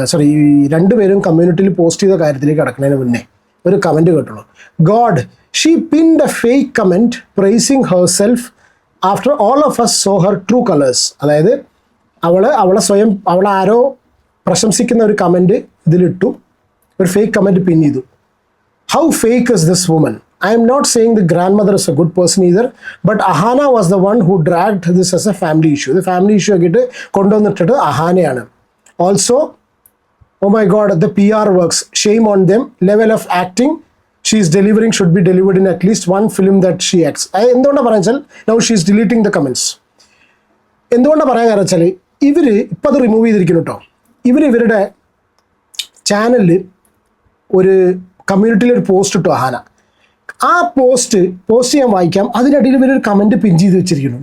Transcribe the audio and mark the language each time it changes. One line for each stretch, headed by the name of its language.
Malayalam: ഈ രണ്ടുപേരും കമ്മ്യൂണിറ്റിയിൽ പോസ്റ്റ് ചെയ്ത കാര്യത്തിലേക്ക് കടക്കുന്നതിന് മുന്നേ ഒരു comment കേട്ടുള്ളൂ.
English: God, she pinned a fake comment praising herself after all of us saw her true colors.
Malayalam: അതായത് അവളെ ആരോ പ്രശംസിക്കുന്ന ഒരു കമൻറ്റ് ഇതിലിട്ടു, ഒരു ഫേക്ക് കമൻറ്റ് പിൻ ചെയ്തു.
English: How fake is this woman? I am not saying the grandmother is a good person either, but Ahana was the one who dragged this as a family issue. The family issue
Malayalam: ആക്കിയിട്ട് കൊണ്ടുവന്നിട്ടത് അഹാനയാണ്.
English: Also, oh my god, the PR works. Shame on them. Level of acting she is delivering should be delivered in at least one film that she acts.
Malayalam: എന്തുകൊണ്ടാണ് പറയാൻ വെച്ചാൽ,
English: now she is deleting the comments.
Malayalam: എന്തുകൊണ്ടാണ് പറയാൻ കാരണം വെച്ചാൽ, ഇവർ ഇപ്പം അത് റിമൂവ് ചെയ്തിരിക്കുന്നു കേട്ടോ. ഇവരുടെ ചാനലിൽ ഒരു കമ്മ്യൂണിറ്റിയിൽ ഒരു പോസ്റ്റ് ഇട്ടു അഹാന. ആ പോസ്റ്റ് ഞാൻ വായിക്കാം. അതിനിടയിൽ ഇവരൊരു കമൻറ്റ് പിൻ ചെയ്ത് വെച്ചിരിക്കുന്നു.